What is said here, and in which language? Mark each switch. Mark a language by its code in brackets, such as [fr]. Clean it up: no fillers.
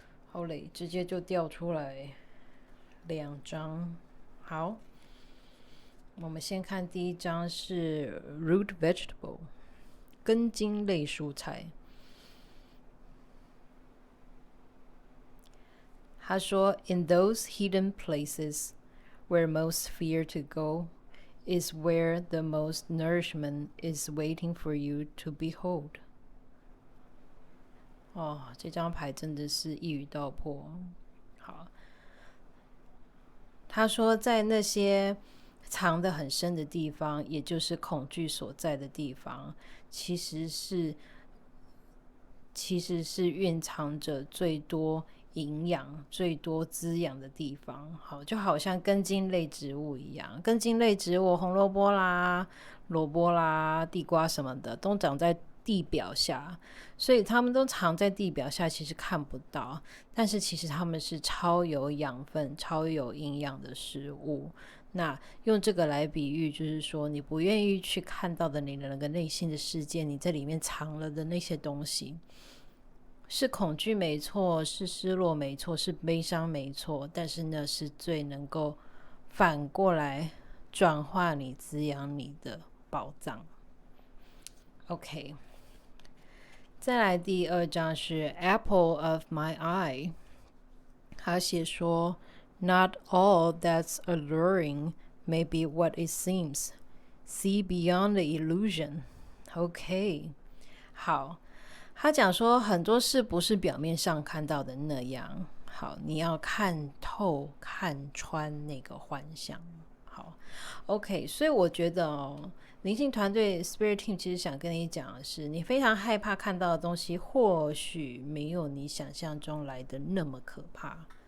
[zh] 好嘞，直接就掉出来2张。好，我们先看第一张是 root vegetable 根茎类蔬菜。他说 [en] In those hidden places where most fear to go is where the most nourishment is waiting for you to behold。 [zh] 这张牌真的是一语道破。好，他说在那些藏得很深的地方，也就是恐惧所在的地方，其实是蕴藏着最多营养、最多滋养的地方。好，就好像根茎类植物一样，根茎类植物，红萝卜啦、萝卜啦、地瓜什么的，都长在地表下，所以它们都藏在地表下，其实看不到，但是其实它们是超有养分、超有营养的食物。那用这个来比喻，就是说你不愿意去看到的你的那个内心的世界，你在里面藏了的那些东西，是恐惧没错，是失落没错，是悲伤没错，但是那是最能够反过来转化你、滋养你的宝藏。 [en] OK， [zh] 再来第2张是 [en] Apple of my eye， [zh] 他写说 [en] Not all that's alluring may be what it seems. See beyond the illusion. [zh] OK， 好，他讲说很多事不是表面上看到的那样。好，你要看透、看穿那个幻象。好 ，OK， 所以我觉得灵性团队 Spirit Team 其实想跟你讲的是，你非常害怕看到的东西，或许没有你想象中来的那么可怕。